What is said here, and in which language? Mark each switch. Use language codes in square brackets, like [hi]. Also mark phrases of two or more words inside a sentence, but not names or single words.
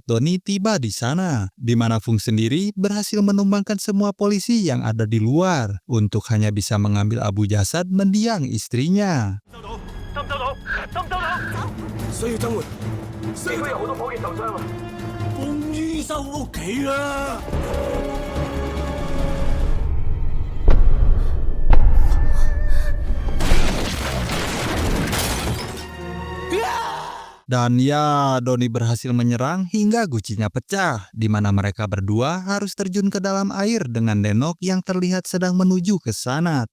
[id] Doni tiba di sana, di mana Fung sendiri berhasil menumbangkan semua polisi yang ada di luar untuk hanya bisa mengambil abu jasad mendiang istrinya. [yue] 需要增援，社區有好多保健受傷啊！風於修屋企啦！ [id] Dan ya, Doni berhasil menyerang hingga gucinya pecah, di mana mereka berdua harus terjun ke dalam air dengan Denok yang terlihat sedang menuju ke sana.